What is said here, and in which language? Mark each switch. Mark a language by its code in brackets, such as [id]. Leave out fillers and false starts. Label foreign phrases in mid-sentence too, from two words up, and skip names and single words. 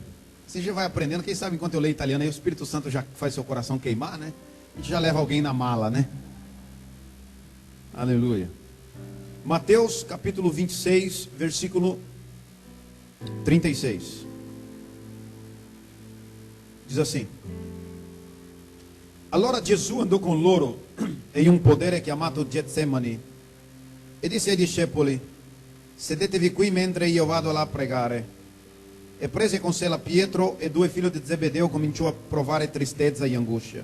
[pt] Você já vai aprendendo, quem sabe enquanto eu leio italiano, aí o Espírito Santo já faz seu coração queimar, né? A gente já leva alguém na mala, né? Aleluia. Mateus capítulo 26, versículo 36. Diz assim: [it] Allora Gesù andò con loro in un podere chiamato Getsemani e disse ai discepoli: Sedetevi qui mentre io vado là a pregare. E prese con sé la Pietro e due figli di Zebedeo, cominciò a provare tristezza e angoscia.